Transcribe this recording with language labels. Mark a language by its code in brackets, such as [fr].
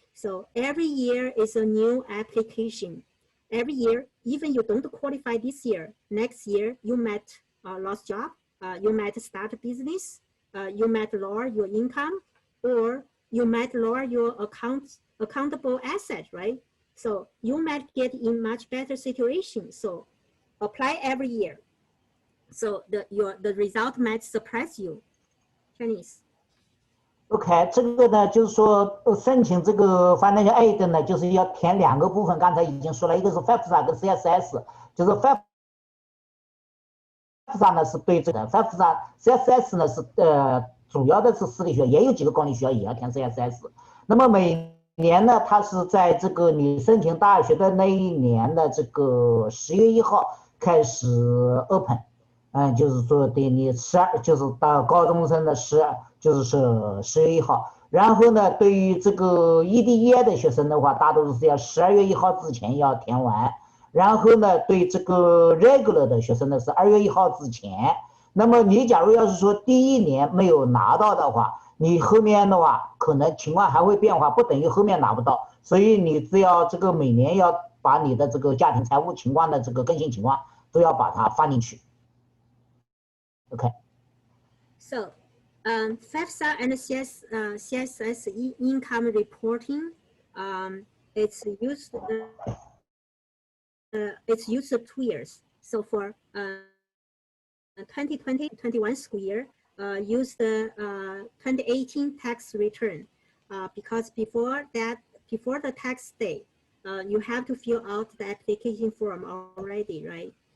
[en] So every year is a new application. Every year, even you don't qualify this year, next year you might lose job, you might start a business, you might lower your income, or you might lower your accountable asset, right? So you might get in much better situation. So apply every year. So the result might surprise you. Chinese. [zh] OK，这个呢，就是说申请这个 financial aid 呢，就是要填2个部分。刚才已经说了，一个是 FAFSA 跟 CSS， 就是 FAFSA 呢是对这个 FAFSA CSS 呢是主要的是私立学校，也有几个公立学校也要填 CSS。那么每年呢，它是在这个你申请大学的那一年的这个10月1号开始 open， 就是说对你就是到高中生的就是10月1号。然后呢，对于这个异地业的学生的话，大多数是要12月1号之前要填完。然后呢，对这个 regular 的学生呢是2月1号之前。那么你假如要是说第1年没有拿到的话，你后面的话可能情况还会变化，不等于后面拿不到。所以你只要这个每年要把你的这个家庭财务情况的这个更新情况都要把它放进去。 [en] OK。 So, FAFSA and CSS income reporting, it's used 2 years. So for 2020-21 school year, use the 2018 tax return, because before the tax day, you have to fill out the application form already, right?